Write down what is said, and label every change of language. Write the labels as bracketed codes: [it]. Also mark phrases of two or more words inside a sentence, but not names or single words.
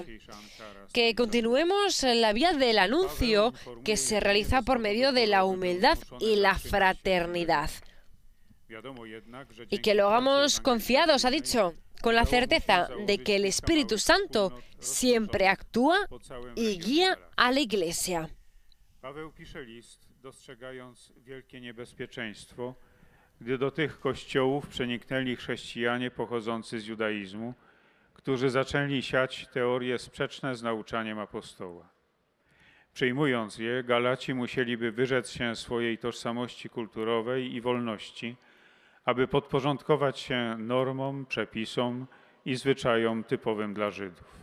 [es] Que continuemos la vía del anuncio que se realiza por medio de la humildad y la fraternidad. Y que lo hagamos confiados, ha dicho, con la certeza de que el Espíritu Santo siempre actúa y guía a la Iglesia. [pl] Paweł pisze list, dostrzegając wielkie niebezpieczeństwo, gdy do tych kościołów przeniknęli chrześcijanie pochodzący z judaizmu, którzy zaczęli siać teorie sprzeczne z nauczaniem apostoła. Przyjmując je, Galaci musieliby wyrzec się swojej tożsamości kulturowej i wolności, aby podporządkować się normom, przepisom i zwyczajom typowym dla Żydów.